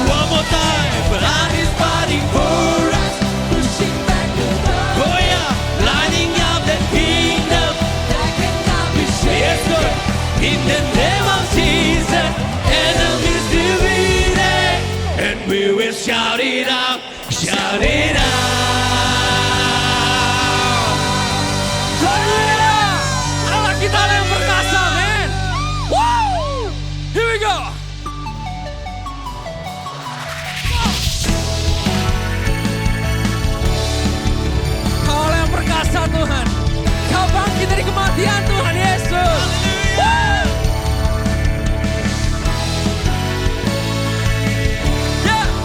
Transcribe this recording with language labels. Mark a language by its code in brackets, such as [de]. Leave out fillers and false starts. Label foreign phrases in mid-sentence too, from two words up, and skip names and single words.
[en] One more time, God is fighting for us, pushing back the darkness, oh yeah, lighting up the kingdom, that cannot be shaken. Yes, Lord. In the name of Jesus, enemies defeated, and we will shout it out, shout it out. [id] Haleluya! Allah kita yang perkasa, men. [en] Woo! Here we go. [id] Kau yang perkasa Tuhan. Kau bangkit dari kematian Tuhan Yesus. Woo! Ya.